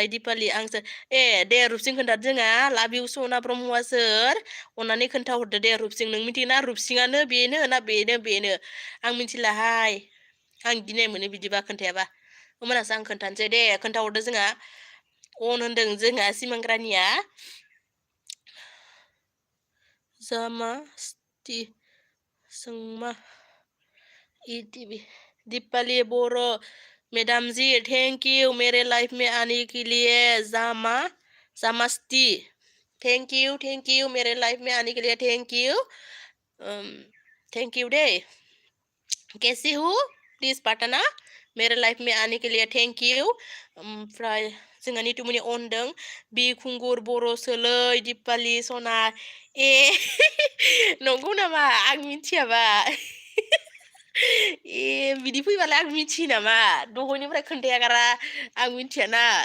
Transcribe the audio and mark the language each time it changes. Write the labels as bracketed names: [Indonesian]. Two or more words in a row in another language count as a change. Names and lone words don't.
[Bodo] दिपालि आंसो दे रुपसिं खोन्थादो जोंहा [English] love you [Bodo] सना ब्रह्मआ सोर अननानै खोन्थाहरदो दे रुपसिं नों मिथियोना रुपसिङानो बेनो ना बेनो आं मिथिलाहाय आं गिनाय मोनो बिदिबा खोन्थायाबा होमबानासो आं खोन्थानोसै दे खोन्थाहरदो जोंहा अन होनदों जोंहा सिमां रानिया जामास्ति सोंमा दिपालि बर' [English] madam ji thank you [Hindi] मेरे लाइफ में आने के लिए जामास्ती [English] thank you [Hindi] मेरे लाइफ में आने के लिए [English] thank you [Hindi] दे कैसी हूँ प्लीज बताना मेरे लाइफ में आने के लिए [English] thank you [Bodo] ओमफ्राय जोंहा नितुमुनि अनदों बिखुंगुर बर' सोलै दिपालि सना नंगौ नामा आं मिथियाबा बिदि फैबालाय आं मिथियो नामा दहायनिफ्राय खोन्थायागारा आं मिथियाना